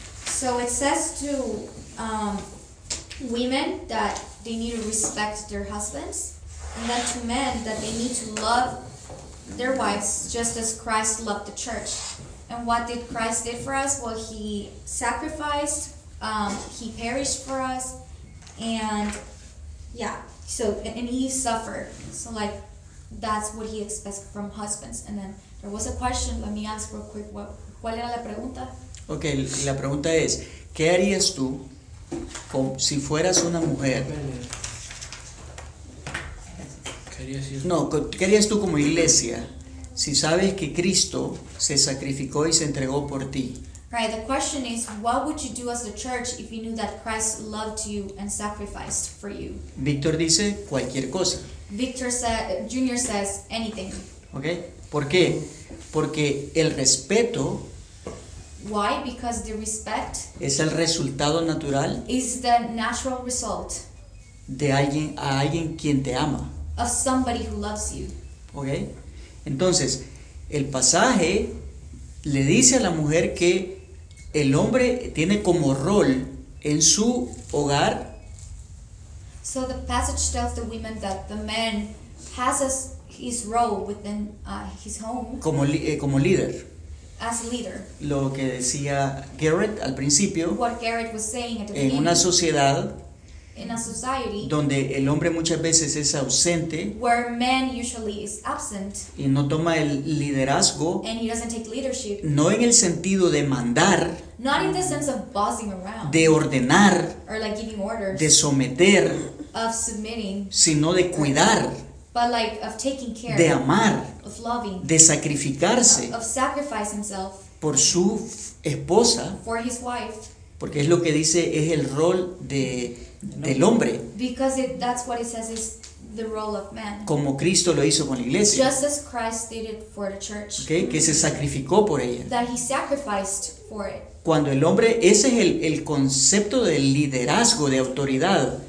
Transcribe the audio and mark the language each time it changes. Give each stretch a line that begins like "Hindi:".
English: So it says to women that they need to respect their husbands, and that to men that they need to love their wives just as Christ loved the church. And what did Christ did for us? Well, he sacrificed, he perished for us, and yeah, so and he suffered. So like that's what he expects from husbands. And then there was a question, let me ask real quick,
Spanish: ¿cuál era la pregunta? Okay, la pregunta es, ¿qué harías tú si fueras una mujer? No, ¿qué harías tú como iglesia si sabes que Cristo se sacrificó y se entregó por ti?
English: Right, the question is, what would you do as a church if you knew that Christ loved you and sacrificed for you?
Spanish: Víctor dice, cualquier cosa.
English: Víctor Junior says, anything.
Spanish: Okay, ¿por qué? Porque el respeto...
English: Why? Because the respect...
Spanish: Es el resultado natural...
English: Is the natural result...
Spanish: De alguien, a alguien quien te ama.
English: Of somebody who loves you. Okay.
Spanish: Entonces, el pasaje le dice a la mujer que el hombre tiene como rol en su hogar.
English: So the passage tells the women that the man has his role within his home.
Spanish: Como como líder.
English: As leader.
Spanish: Lo que decía Garrett al principio.
English: What Garrett was saying at the beginning.
Spanish: En una sociedad.
English: In a society,
Spanish: donde el hombre muchas veces es ausente,
English: where man usually is absent,
Spanish: y no toma el liderazgo,
English: and he doesn't take leadership,
Spanish: no en el sentido de mandar,
English: not in the sense of bossing around,
Spanish: de ordenar,
English: or like giving orders,
Spanish: de someter,
English: of submitting,
Spanish: sino de cuidar,
English: but like of taking care,
Spanish: de amar,
English: of loving,
Spanish: de sacrificarse,
English: of sacrifice himself,
Spanish: por su esposa,
English: for his wife,
Spanish: porque es lo que dice es el rol de del hombre.
English: Because it, that's what it says is the role of man.
Spanish: Como Cristo lo hizo con la iglesia.
English: Just as Christ did it for the church.
Spanish: Okay, que se sacrificó por ella.
English: That he sacrificed for it.
Spanish: Cuando el hombre, ese es el concepto del liderazgo, de autoridad.